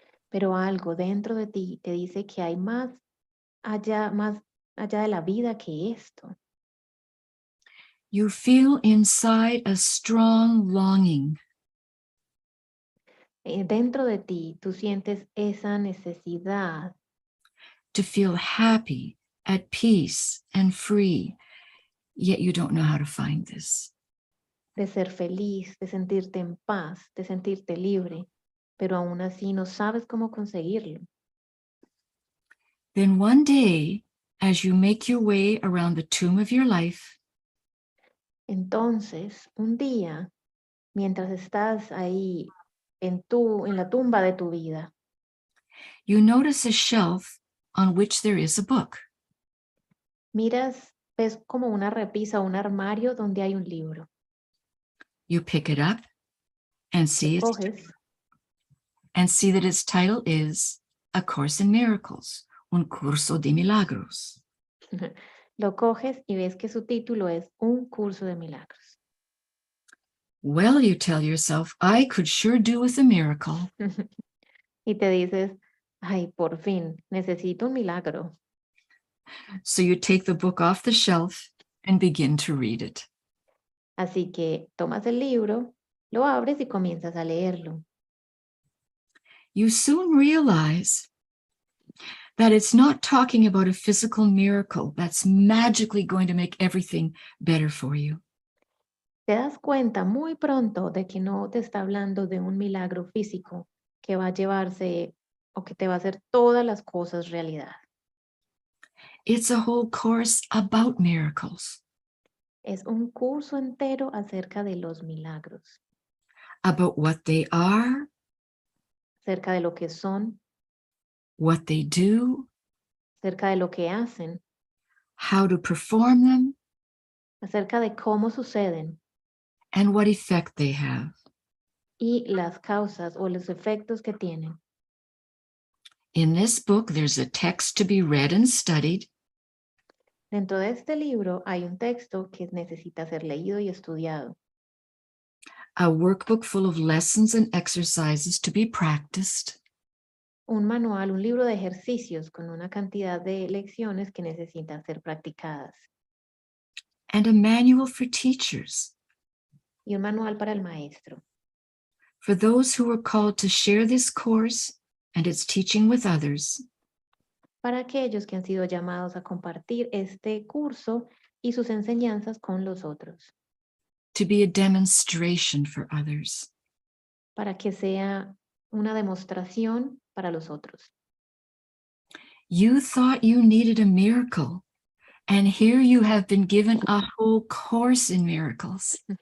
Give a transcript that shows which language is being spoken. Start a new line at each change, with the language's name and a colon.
Spanish: Pero algo dentro de ti te dice que hay más allá de la vida que esto.
English: You feel inside a strong longing.
Spanish: Dentro de ti tú sientes esa necesidad.
English: To feel happy, at peace, and free, yet you don't know how to find this.
Spanish: De ser feliz, de sentirte en paz, de sentirte libre, pero aún así no sabes cómo conseguirlo.
English: Then one day, as you make your way around the tomb of your life,
Spanish: entonces, un día, mientras estás ahí en la tumba de tu vida,
English: you notice a shelf on which there is a book.
Spanish: ves como una repisa, un armario donde hay un libro.
English: You pick it up and see that its title is A Course in Miracles, Uncursodemilagros.
Spanish: Lo coges y ves que su título es Un Curso de Milagros.
English: Well, you tell yourself, I could sure do with a miracle.
Spanish: Y te dices, ay, por fin, necesito un milagro.
English: So you take the book off the shelf and begin to read it.
Spanish: Así que tomas el libro, lo abres y comienzas a leerlo.
English: You soon realize that it's not talking about a physical miracle that's magically going to make everything better for you.
Spanish: Te das cuenta muy pronto de que no te está hablando de un milagro físico que va a llevarse o que te va a hacer todas las cosas realidad.
English: It's a whole course about miracles.
Spanish: Es un curso entero acerca de los milagros.
English: About what they are.
Spanish: Acerca de lo que son.
English: What they do.
Spanish: Acerca de lo que hacen.
English: How to perform them.
Spanish: Acerca de cómo suceden.
English: And what effect they have.
Spanish: Y las causas o los efectos que tienen.
English: In this book, there's a text to be read and studied.
Spanish: Dentro de este libro hay un texto que necesita ser leído y estudiado.
English: A workbook full of lessons and exercises to be practiced.
Spanish: Un manual, un libro de ejercicios con una cantidad de lecciones que necesitan ser practicadas.
English: And a manual for teachers.
Spanish: Y un manual para el maestro.
English: For those who are called to share this course and its teaching with others.
Spanish: Para aquellos que han sido llamados a compartir este curso y sus enseñanzas con los otros.
English: To be a demonstration for others.
Spanish: Para que sea una demostración para los otros.
English: You thought you needed a miracle, and here you have been given a whole course in miracles.